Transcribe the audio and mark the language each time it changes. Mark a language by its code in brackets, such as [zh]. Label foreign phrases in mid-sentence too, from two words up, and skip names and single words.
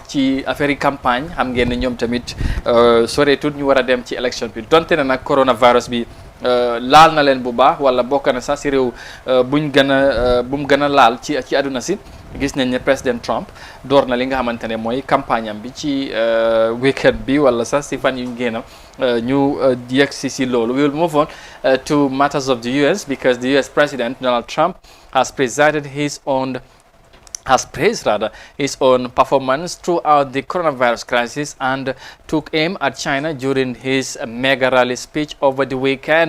[wo] ci affaire yi campagne xam ngeen ne ñoom tamit soreetut ñu war a dem ci élection bi donte ne nag coronavirus bi laal na leen bu baax wala bokk na sax si réew bu mu gën a laal ci àdduna si gis nañ ne président Trump door na li nga xamante ne mooy campagne am bi ci weekend bi wala sax si fan yu ñu génn ñu yegg si loolu. [en] We will move on to matters of the US because the US President Donald Trump has praised his own performance throughout the coronavirus crisis and took aim at China during his mega rally speech over the weekend.